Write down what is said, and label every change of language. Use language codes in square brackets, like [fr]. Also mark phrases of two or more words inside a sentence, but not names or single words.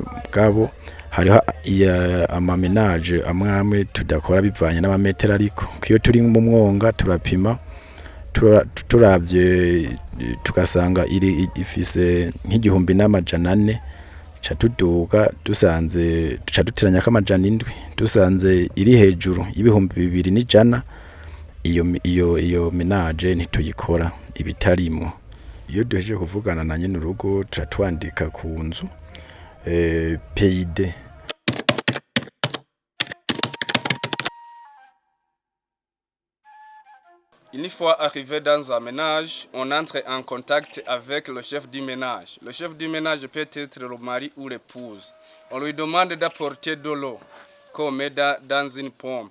[rn] bwabo hariho amamenage amwe tudakora bivanye n'amametero ariko kiyo turi mu mwonga turapima turavye tukasanga iri ifise nk'igihumbi n'amajana 4 ca tuduga dusanze tuca dutiranya k'amajana 7 dusanze iri hejuru y'ibihumbi 2100 iyo menage ntituyikora ibitarimo. Iyo duhejeje kuvugana na nyene urugo twandika ku nzu PID. [fr] Une fois arrivé dans un ménage, on entre en contact avec le chef du ménage. Le chef du ménage peut être le mari ou l'épouse. On lui demande d'apporter de l'eau qu'on met dans une pompe.